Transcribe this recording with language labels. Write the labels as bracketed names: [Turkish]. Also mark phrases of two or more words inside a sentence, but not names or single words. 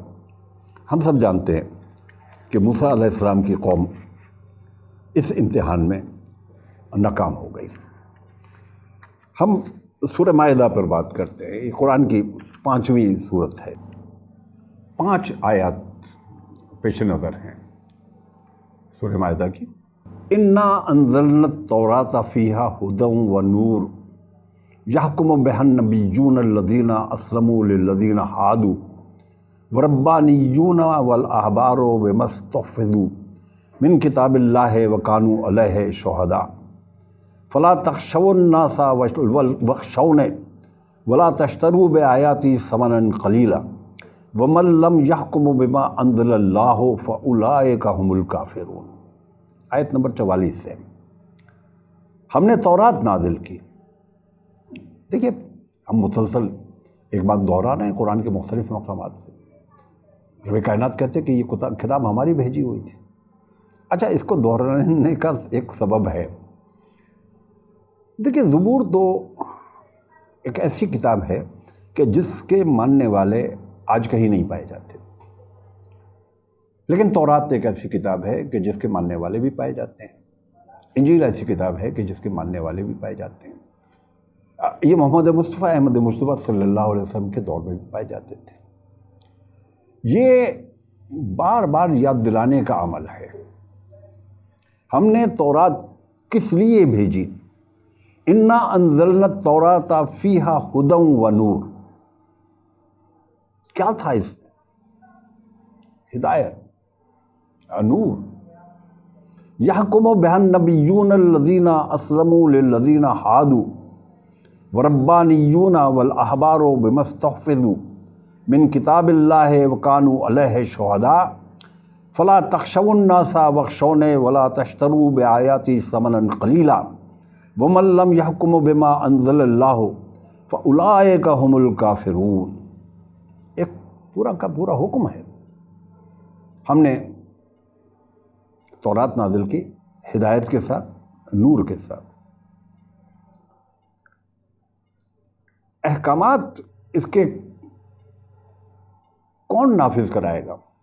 [Urdu] ہم سب جانتے ہیں کہ موسیٰ علیہ السلام کی قوم اس امتحان میں ناکام ہو گئی. ہم سورہ مائدہ پر بات کرتے ہیں. یہ قرآن کی 5ویں سورت ہے، 5 آیت پیش نظر ہیں سورہ مائدہ کی. [Arabic] إنا أنزلنا التوراة فيها هدى ونور يحكم بها النبيون الذين أسلموا للذين هادوا وربانيون والأحبار بما استحفظوا من كتاب الله وكانوا عليه شهداء فلا تخشوا الناس واخشوني ولا تشتروا بآياتي ثمنا قليلا ومن لم يحكم بما أنزل الله فأولئك هم الكافرون. [Urdu] آیت نمبر 44 سے ہم نے تورات نازل کی. دیکھیے، ہم مسلسل ایک بات دہرا رہے ہیں قرآن کے مختلف مقامات سے. رب کائنات کہتے ہیں کہ یہ کتاب ہماری بھیجی ہوئی تھی۔ اچھا، اس کو دہرانے کا ایک سبب ہے. دیکھیے، زبور تو ایک ایسی کتاب ہے کہ جس کے ماننے والے آج کہیں نہیں پائے جاتے، لیکن تورات ایک ایسی کتاب ہے کہ جس کے ماننے والے بھی پائے جاتے ہیں. انجیل ایسی کتاب ہے کہ جس کے ماننے والے بھی پائے جاتے ہیں. یہ محمد مصطفیٰ احمد مجتبیٰ [Arabic] صلی اللہ علیہ وسلم [Urdu] کے دور میں بھی پائے جاتے تھے. یہ بار بار یاد دلانے کا عمل ہے. ہم نے تورات کس لیے بھیجی؟ [Arabic] انا انزلنا التوراۃ فیہا ھدی و نور. [Urdu] کیا تھا اس میں؟ ہدایت، نور. [Arabic] یحکم بہا النبیون الذین اسلموا للذین ہادوا وربانیون والاحبار بما استحفظوا من کتاب اللہ وکانوا علیہ شہداء فلا تخشوا الناس واخشونی ولا تشتروا بآیاتی ثمنا قلیلا ومن لم یحکم بما انزل اللہ فاولئک هم الکافرون. [Urdu] ایک پورا کا پورا حکم ہے. ہم نے تورات نازل کی ہدایت کے ساتھ، نور کے ساتھ. احکامات اس کے کون نافذ کرائے گا؟